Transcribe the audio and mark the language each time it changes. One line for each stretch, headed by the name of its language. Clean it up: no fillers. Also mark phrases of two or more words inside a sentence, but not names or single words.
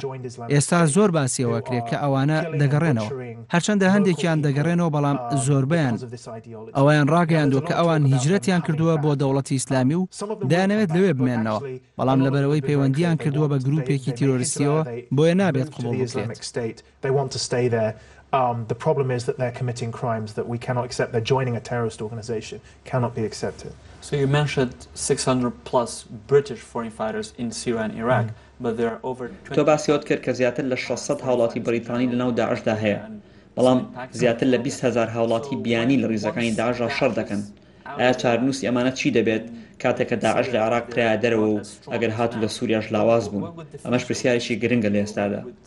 Central Kurdish: ئێستا زۆر باسیەوە کرێت کە ئەوانە دەگەڕێنەوە، هەرچەندە هەندێکیان دەگەڕێنەوە، بەڵام زۆربیان ئەویان ڕاگەیاندوە کە ئەوان هیجرەتیان کردووە بۆ دەوڵەتی ئیسلامی و دەیانەوێت لەوێ بمێننەوە، بەڵام لەبەرەوەی پەیوەندیان کردووە بە گروپێکی تیرۆریستیەوە بۆیە نابێت قبوڵ بکرێت.
English: The problem is that they're committing crimes that we cannot accept. They're joining a terrorist organization. Cannot be accepted. So you mentioned 600 plus British foreign fighters in Syria and Iraq, but there are over 20...
Central Kurdish: تو باسیۆت کرد کە زیاتر لە 600 هاوڵاتی بەریتانی لەناو داعشدا هەیە، بەڵام زیاتر لە 20,000 هاوڵاتی بیانی لە ڕیزەکانی داعشدا شەڕ دەکەن. ئایا چارەنووسی ئەمانە چی دەبێت کاتێک کە داعش لە عێراق پرایە دەرەوە و ئەگەر هاتوو لە سووریاش لاواز بوون؟ ئەمەش پرسیارێکی گرنگە لە ئێستادا.